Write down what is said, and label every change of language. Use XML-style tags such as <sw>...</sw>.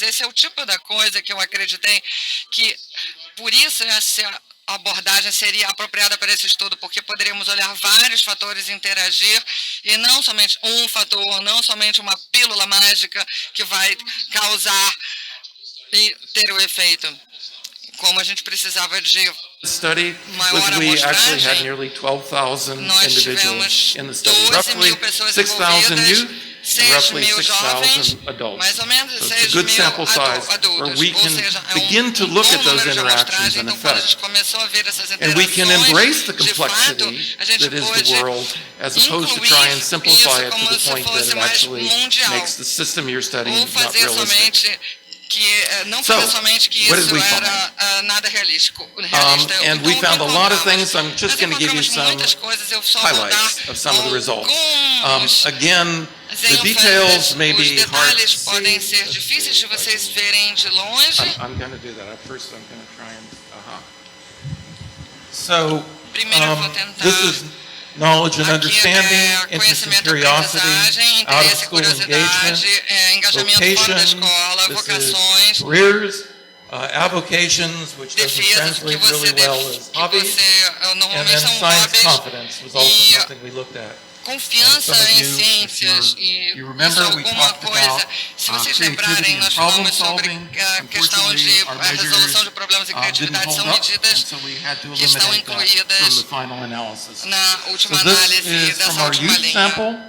<pt>Esse é o tipo da coisa que eu acreditei que, por isso, essa abordagem seria apropriada para esse estudo, porque poderíamos olhar vários fatores e interagir, e não somente um fator, não somente uma pílula mágica que vai causar e ter o efeito. Como a gente precisava de</pt> <en>study was we actually had nearly 12,000 individuals in the study, roughly 6,000 youth and roughly 6,000 adults. So it's a good sample size where we can begin to look at those interactions and effects. And we can embrace the complexity that is the world as opposed to try and simplify it to the point that it actually makes the system you're studying not realistic.</en> <pt>Não fazer somente que isso era nada realista.</pt> <en>And we found a lot of things. I'm just going to give you some highlights of some of the results. Again, the details may be hard to see.</en> <pt>Podem ser difíceis de vocês verem de longe.</pt> <en>I'm going to do that. First, I'm going to try and. So, this is knowledge and understanding, interest and curiosity, out-of-school engagement, vocation, this is careers, avocations, which doesn't translate really well as hobbies, and then science confidence was also something we looked at.</en> <pt>Confiança em ciências e alguma coisa. Se vocês lembrarem, nós falamos sobre a questão de resolução de problemas e criatividade, são medidas que estão incluídas na última análise dessa última linha.</pt>